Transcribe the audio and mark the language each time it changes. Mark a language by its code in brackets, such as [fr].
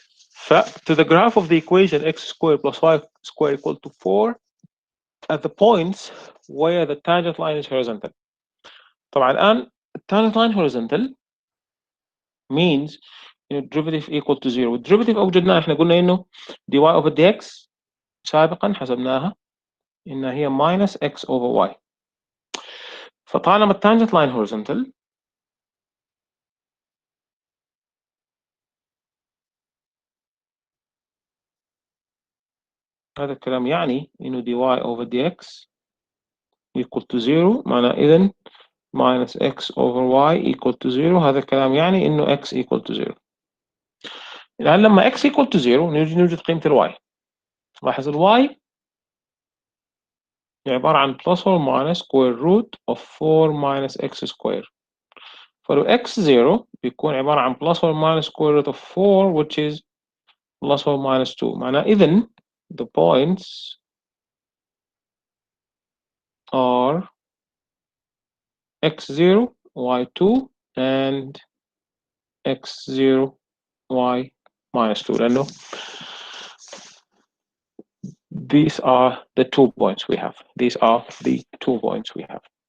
[en] ف to the graph of the equation x squared plus y squared equal to 4 at the points where the tangent line is horizontal. طبعا الآن tangent line horizontal means derivative equal to 0. [ar] والدerivative أوجدناه، احنا قلنا إنه dy over dx سابقا حسبناها إنها هي minus x over y. [en] فطالما التانجنت line horizontal [ar] هذا الكلام يعني إنه [en] dy over dx equal to 0، معنى إذن minus x over y equal to 0، هذا الكلام يعني إنه x equal to 0. [ar] الآن لما x equal to 0 نوجد قيمة الواي. لاحظ الواي عبارة عن [en] plus or minus square root of 4 minus x square. فلو x 0 بيكون عبارة عن plus or minus square root of 4 which is plus or minus 2. [ar] معناه إذن [en] the points are x0 y2 and x0 y minus 2 لأنه these are the 2 points we have. These are the 2 points we have.